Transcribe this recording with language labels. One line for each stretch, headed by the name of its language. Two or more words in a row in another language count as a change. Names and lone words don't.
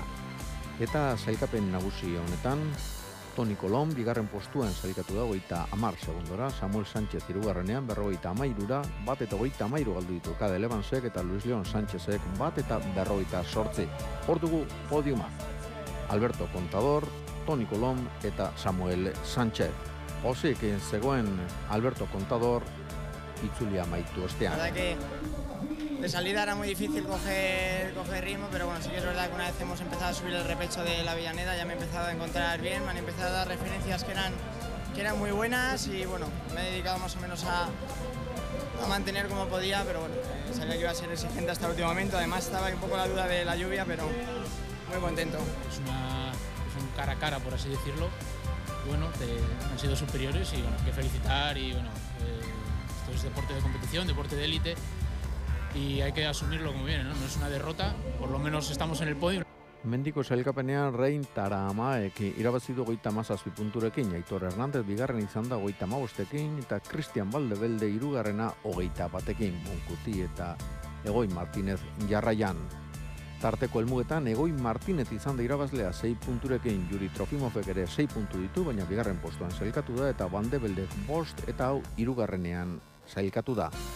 Basque: Eta sailkapen nagusi honetan, Toni Colom bigarren postuan sailkatu da 30 segundora, Samuel Sánchez hirugarrenean 53ra, bat eta 33 galdu ditu Tade Levansek eta Luis León Sánchezek bat eta 58. Hor dugu podiuma. Alberto Contador, Toni Colom eta Samuel Sánchez. Pozik zegoen Alberto Contador itzulia amaitu ostean.
Spanish: La verdad que de salida era muy difícil coger ritmo, pero bueno, sí que es verdad que una vez hemos empezado a subir el repecho de la Avellaneda ya me he empezado a encontrar bien, me han empezado a dar referencias que eran muy buenas y bueno, me he dedicado más o menos a mantener como podía, pero bueno, sabía que iba a ser exigente hasta el último momento, además estaba un poco la duda de la lluvia, pero muy contento. Es un cara a cara, por así decirlo, y bueno, han sido superiores y bueno, hay que felicitar y bueno, esto es deporte de competición, deporte de élite, y hay que asumirlo como viene, ¿no? No es una derrota, por lo menos estamos en el podio.
Basque: Mendiko sailkapenean Rein Taramaek irabazi du 37 punturekin, Aitor Hernández bigarren izan da 55ekin eta Cristian Valdebelde hirugarrena 21ekin, Monkuti eta Egoi Martínez jarraian. Tarteko helmugetan Egoi Martínez izan da irabazlea 6 punturekin, Juri Trofimovek ere 6 puntu ditu, baina bigarren postuan sailkatu da eta Valdebelde 5 eta hau hirugarrenean sailkatu da.